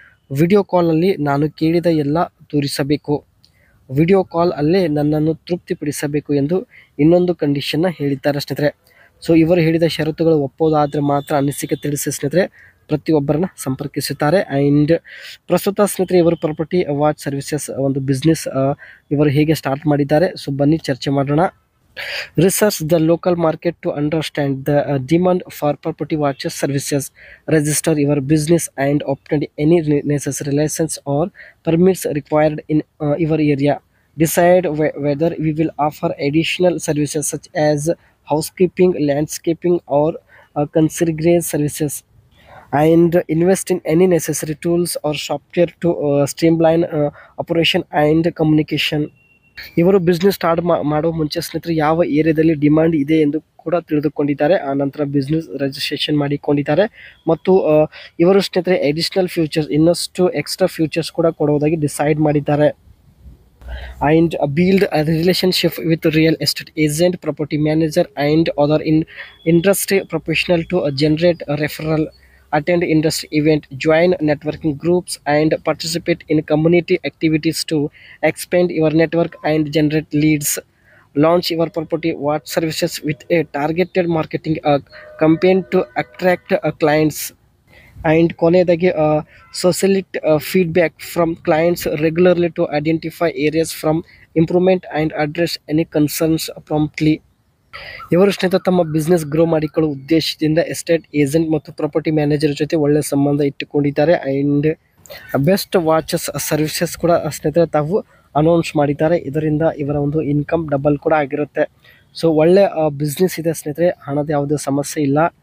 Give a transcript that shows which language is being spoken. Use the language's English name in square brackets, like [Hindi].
[Kannada] Video ಕಾಲಲ್ಲಿ ನಾನು ಕೇಳಿದ ಎಲ್ಲ ತೋರಿಸಬೇಕು, ವಿಡಿಯೋ ಕಾಲ್ ಅಲ್ಲೇ ನನ್ನನ್ನು ತೃಪ್ತಿಪಡಿಸಬೇಕು ಎಂದು ಇನ್ನೊಂದು ಕಂಡೀಷನ್ನ ಹೇಳಿದ್ದಾರೆ ಸ್ನೇಹಿತರೆ. ಸೊ ಇವರು ಹೇಳಿದ ಷರತ್ತುಗಳು ಒಪ್ಪೋದಾದರೆ ಮಾತ್ರ ಅನಿಸಿಕೆ ತಿಳಿಸಿ ಸ್ನೇಹಿತರೆ ಪ್ರತಿಯೊಬ್ಬರನ್ನ ಸಂಪರ್ಕಿಸುತ್ತಾರೆ. ಆ್ಯಂಡ್ ಪ್ರಸ್ತುತ ಸ್ನೇಹಿತರೆ ಇವರು ಪ್ರಾಪರ್ಟಿ ವಾಚ್ ಸರ್ವಿಸಸ್ ಒಂದು ಬಿಸ್ನೆಸ್ ಇವರು ಹೇಗೆ ಸ್ಟಾರ್ಟ್ ಮಾಡಿದ್ದಾರೆ. ಸೊ ಬನ್ನಿ ಚರ್ಚೆ ಮಾಡೋಣ. [English] Research the local market to understand the demand for property watches services. Register your business and obtain any necessary license or permits required in your area. Decide whether we will offer additional services such as housekeeping, landscaping, or concierge services. And invest in any necessary tools or software to streamline operation and communication. [Kannada] ಇವರು business start ಮಾಡೋ ಮುಂಚೆ ಸ್ನೇಹಿತರೆ ಯಾವ ಏರಿಯಾದಲ್ಲಿ demand ಇದೆ ಎಂದು ಕೂಡ ತಿಳಿದುಕೊಂಡಿದ್ದಾರೆ. ಆ ನಂತರ ಬಿಸ್ನೆಸ್ ರಿಜಿಸ್ಟ್ರೇಷನ್ ಮಾಡಿಕೊಂಡಿದ್ದಾರೆ. ಮತ್ತು ಇವರು ಸ್ನೇಹಿತರೆ ಅಡಿಷನಲ್ ಫ್ಯೂಚರ್ಸ್, ಇನ್ನಷ್ಟು ಎಕ್ಸ್ಟ್ರಾ ಫ್ಯೂಚರ್ಸ್ ಕೂಡ ಕೊಡುವುದಾಗಿ ಡಿಸೈಡ್ ಮಾಡಿದ್ದಾರೆ. [English] And build a relationship with real estate agent, property manager, and other industry professional to generate a referral. Attend industry event, join networking groups, and participate in community activities to expand your network and generate leads. Launch your property watch services with a targeted marketing campaign to attract clients. And [Kannada] ಕೊನೆಯದಾಗಿ [English] solicit feedback from clients regularly to identify areas from improvement and address any concerns promptly. [Kannada] ಇವರು ಸ್ನೇಹಿತರೆ ತಮ್ಮ business grow ಮಾಡಿಕೊಳ್ಳುವ ಉದ್ದೇಶದಿಂದ estate agent ಮತ್ತು property manager ಜೊತೆ ಒಳ್ಳೆಯ ಸಂಬಂಧ ಇಟ್ಟುಕೊಂಡಿದ್ದಾರೆ. ಆ್ಯಂಡ್ ಬೆಸ್ಟ್ ವಾಚಸ್ ಸರ್ವಿಸಸ್ ಕೂಡ ಸ್ನೇಹಿತರೆ ತಾವು ಅನೌನ್ಸ್ ಮಾಡಿದ್ದಾರೆ. ಇದರಿಂದ ಇವರ ಒಂದು ಇನ್ಕಮ್ ಡಬಲ್ ಕೂಡ ಆಗಿರುತ್ತೆ. ಸೊ ಒಳ್ಳೆ ಬಿಸ್ನೆಸ್ ಇದೆ ಸ್ನೇಹಿತರೆ, ಹಣದ ಯಾವುದೇ ಸಮಸ್ಯೆ ಇಲ್ಲ.